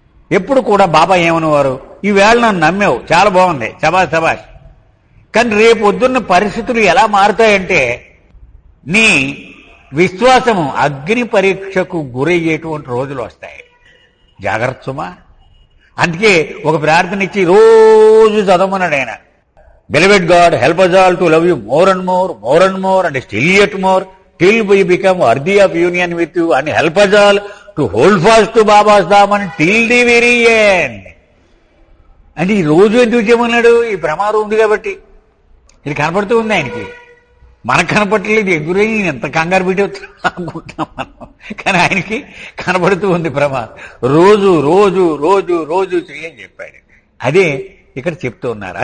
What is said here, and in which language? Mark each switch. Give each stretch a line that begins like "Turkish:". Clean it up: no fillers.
Telugu: ఎప్పుడు కూడా బాబా ఏమనేవారు, ఈవేళ నన్ను నమ్మావు, చాలా బాగుంది, శబాష్ శబాష్, కానీ రేపు పొద్దున్న పరిస్థితులు ఎలా మారుతాయంటే నీ విశ్వాసము అగ్ని పరీక్షకు గురయ్యేటువంటి రోజులు వస్తాయి. జాగ్రత్త సుమా. అందుకే ఒక ప్రార్థన ఇచ్చి రోజు చదవమన్నాడు ఆయన.
English: Beloved God, help us all to love you more and more, more and more, and still yet more, till we become worthy of union with you, and help us all to hold fast to Baba's Daman till the very end.
Telugu: అంటే ఈ రోజు ఎందుకు చేయమన్నాడు? ఈ ప్రమాదం ఉంది కాబట్టి. ఇది కనపడుతూ ఉంది ఆయనకి, మనకు కనపడలేదు. ఎగురై ఎంత కంగారు పెట్టి అనుకుంటున్నాం మనం, కానీ ఆయనకి కనపడుతూ ఉంది ప్రమాదం. రోజు రోజు రోజు రోజు చేయని చెప్పాడు. అదే ఇక్కడ చెప్తూ ఉన్నారు.